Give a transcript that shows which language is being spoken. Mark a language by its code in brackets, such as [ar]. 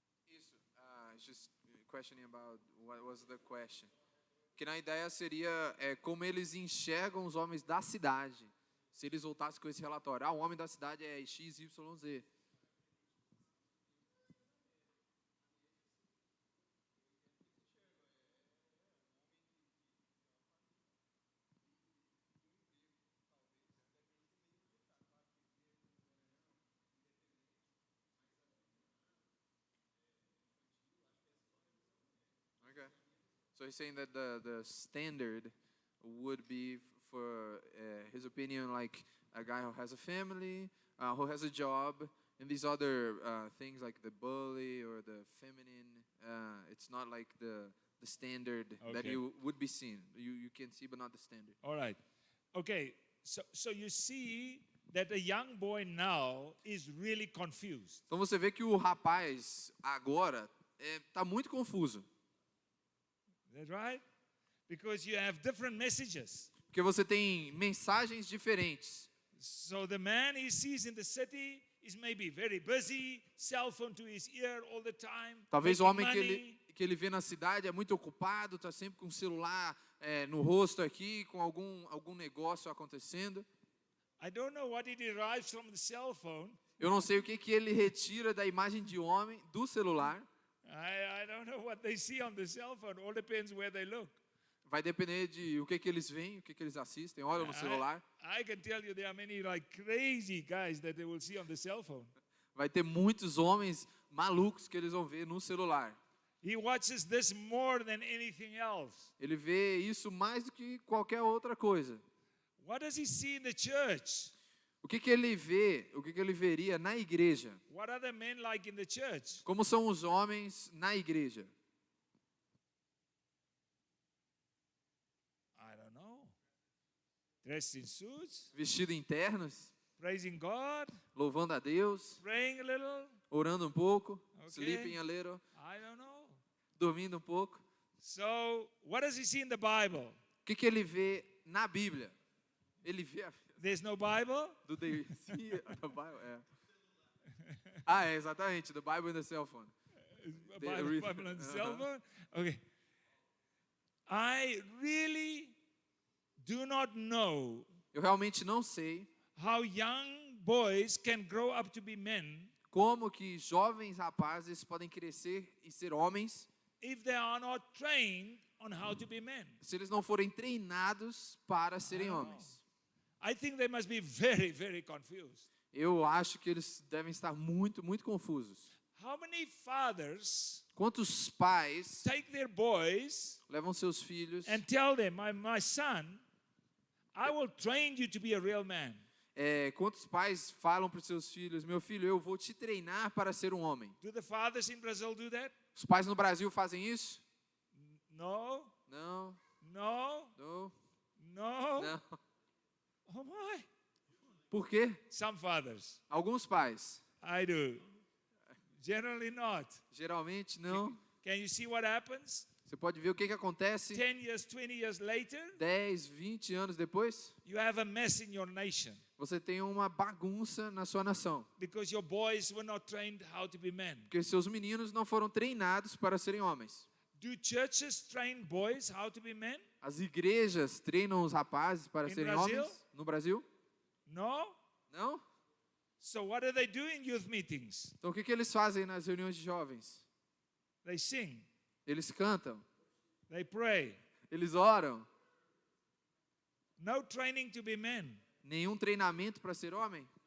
[pt] Isso. [en] Just questioning about what was the question. [pt] Que na ideia seria como eles enxergam os homens da cidade. Se eles voltassem com esse relatório, o homem da cidade é X, Y, Z. [en] Okay. So he's saying that the standard would be for his opinion, like a guy who has a family, who has a job, and these other things like the bully or the feminine. It's not like the standard that Okay. you would be seen. You can see, but not the standard. All right. Okay. So you see that a young boy now is really confused. [pt] Então você vê que o rapaz agora está muito confuso, [en] Is that right? Because you have different messages. [pt] porque você tem mensagens diferentes. [en] So the man he sees in the city is maybe very busy, cell phone to his ear all the time. [pt] Talvez o [en] making [pt] homem [en] money. [pt] que ele vê na cidade é muito ocupado, está sempre com o celular no rosto aqui, com algum negócio acontecendo. [en] I don't know what he derives from the cell phone. [pt] Eu não sei o que ele retira da imagem de homem do celular. [en] I don't know what they see on the cell phone. All depends where they look. [pt] Vai depender de o que eles veem, o que eles assistem, olham no celular. [en] I can tell you there are many like crazy guys that they will see on the cell phone. [pt] Vai ter muitos homens malucos que eles vão ver no celular. [en] He watches this more than anything else. [pt] Ele vê isso mais do que qualquer outra coisa. [en] What does he see in the church? [pt] O que ele vê, o que ele veria na igreja? [en] What are the men like in the church? [pt] Como são os homens na igreja? [en] I don't know. Dressed in suits, [pt] Vestido em ternos, [en] praising God, [pt] louvando a Deus, [en] praying a little. [pt] orando um pouco, [en] Ok. sleeping a little, I don't know. [pt] dormindo um pouco. [en] So, what does he see in the Bible? [pt] O que ele vê na Bíblia? Ele vê a [en] There's no Bible? Do they see the Bible? [pt] É. Ah, é, exatamente. [en] The Bible in the cell phone. Bible on the cell phone? Okay. I really do not know [pt] Eu realmente não sei [en] how young boys can grow up to be men [pt] como que jovens rapazes podem crescer e ser homens [en] if they are not trained on how to be men. [pt] se eles não forem treinados para serem homens. [en] I think they must be very, very confused. [pt] Eu acho que eles devem estar muito, muito confusos. [en] How many fathers [pt] Quantos pais [en] take their boys [pt] levam seus filhos, [en] and tell them, my son, I will train you to be a real man. [pt] quantos pais falam para os seus filhos, meu filho, eu vou te treinar para ser um homem? [en] Do the fathers in Brazil do that? [pt] Os pais no Brasil fazem isso? [en] No, [pt] Não, [en] no, [pt] não, [en] no. [pt] não. [en] Oh my. [pt] Por quê? [en] Some fathers. [pt] Alguns pais. [en] I do. Generally not. [pt] Geralmente não. [en] Can you see what happens? [pt] Você pode ver o que acontece [en] 10 years, 20 years later, [pt] 10, 20 anos depois. [en] you have a mess in your nation [pt] Você tem uma bagunça na sua nação. [en] because your boys were not trained how to be men. [pt] Porque seus meninos não foram treinados para serem homens. [en] Do churches train boys how to be men? [pt] As igrejas treinam os rapazes para [en] In [pt] serem [en] Brazil? [pt] homens no Brasil? [en] No. [pt] Não? [en] So what do they do in youth meetings? [pt] Então o que eles fazem nas reuniões de jovens? [en] They sing, [pt] Eles cantam, [en] they pray. [pt] eles oram. [en] No training to be men. [pt] Nenhum treinamento para ser homem?